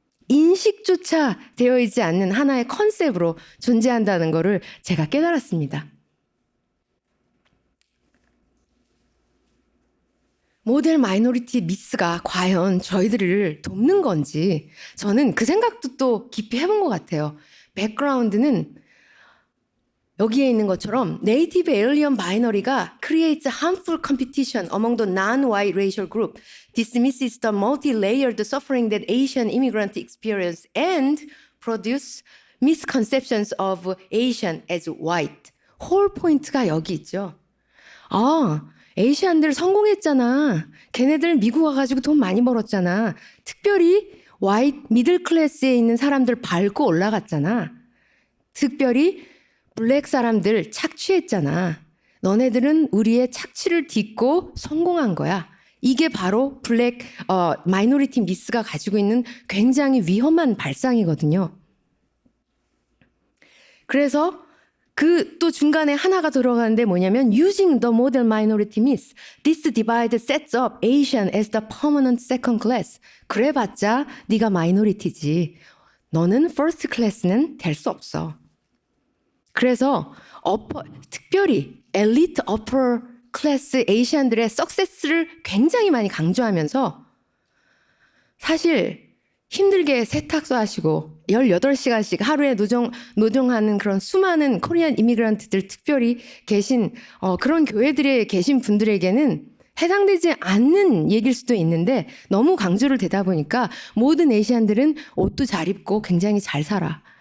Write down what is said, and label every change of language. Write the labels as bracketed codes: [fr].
[ko] 인식조차 되어 있지 않는 하나의 컨셉으로 존재한다는 거를 제가 깨달았습니다. 모델 마이너리티 미스가 과연 저희들을 돕는 건지 저는 그 생각도 또 깊이 해본 것 같아요. 백그라운드는 여기에 있는 것처럼 네이티브 에일리언 바이너리가 [en] creates harmful competition among the non-white racial group, dismisses the multi-layered suffering that Asian immigrants experience and produce misconceptions of Asian as white. [ko] 홀 포인트가 여기 있죠. 에이시안들 성공했잖아. 걔네들 미국 와가지고 돈 많이 벌었잖아. 특별히 화이트 미들 클래스에 있는 사람들 밟고 올라갔잖아. 특별히 블랙 사람들 착취했잖아. 너네들은 우리의 착취를 딛고 성공한 거야. 이게 바로 블랙 마이너리티 미스가 가지고 있는 굉장히 위험한 발상이거든요. 그래서 그 또 중간에 하나가 들어가는데 뭐냐면 [en] using the model minority myth, this divide sets up Asian as the permanent second class. [ko] 그래봤자 네가 마이너리티지. 너는 [en] first class [ko] 는 될 수 없어. 그래서 특별히 엘리트 upper 클래스 에이시안들의 석세스를 굉장히 많이 강조하면서 사실 힘들게 세탁소 하시고 18시간씩 하루에 노동하는 그런 수많은 코리안 이미그런트들 특별히 계신 그런 교회들에 계신 분들에게는 해당되지 않는 얘기일 수도 있는데 너무 강조를 되다 보니까 모든 에이시안들은 옷도 잘 입고 굉장히 잘 살아.